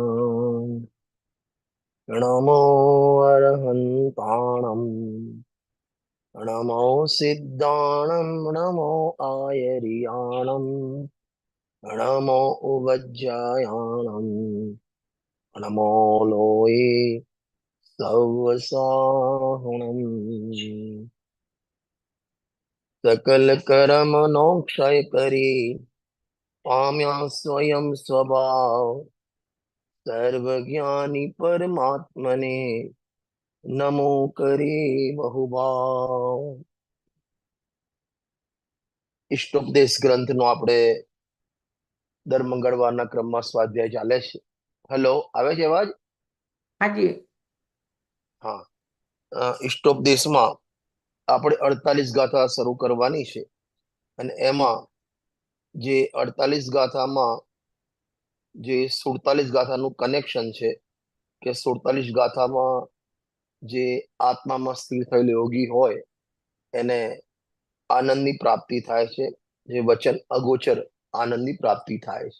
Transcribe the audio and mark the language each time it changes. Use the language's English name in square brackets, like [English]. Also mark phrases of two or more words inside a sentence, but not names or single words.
[Prakrit languages] नमो अरहन्ताणम्, नमो सिद्धाणम्, नमो आयर्याणम्, नमो उवज्जायाणम्, नमो लोये सवसाहुणम्। [Gujarati] સકલ કર્મ નો ક્ષય કરી, પામ્યા સ્વયં સ્વભાવ। સર્વજ્ઞાની પરમાત્મને, નમો કરી બહુભાવ। ઇષ્ટોપદેશ ગ્રંથનો આપણે દર મંગળવારના ક્રમમાં સ્વાધ્યાય ચાલે છે। હેલો, આવે છે અવાજ? હાજી। હા, ઇષ્ટોપદેશમાં આપણે 48 ગાથા શરૂ કરવાની છે અને એમાં જે 48 ગાથામાં જે 47 ગાથાનું કનેક્શન છે કે 47 ગાથામાં જે આત્મામાં સ્થિર થયેલો યોગી હોય એને આનંદની પ્રાપ્તિ થાય છે, જે વચન અગોચર આનંદની પ્રાપ્તિ થાય છે।